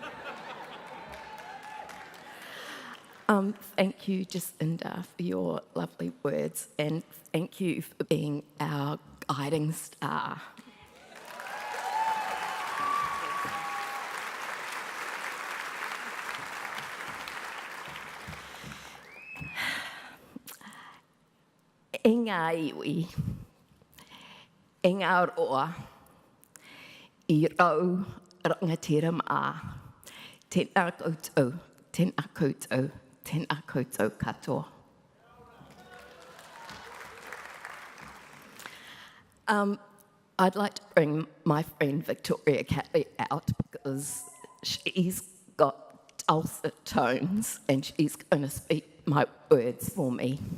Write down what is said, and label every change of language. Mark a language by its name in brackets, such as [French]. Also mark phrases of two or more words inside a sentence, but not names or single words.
[English] Thank you, Jacinda, for your lovely words, and thank you for being our guiding star. [Māori] E ngā iwi, e ngā roa, I rau rangatira mā, tēnā koutou, tēnā koutou, tēnā koutou katoa. [English] I'd like to bring my friend Victoria Catley out because she's got dulcet tones and she's going to speak my words for me.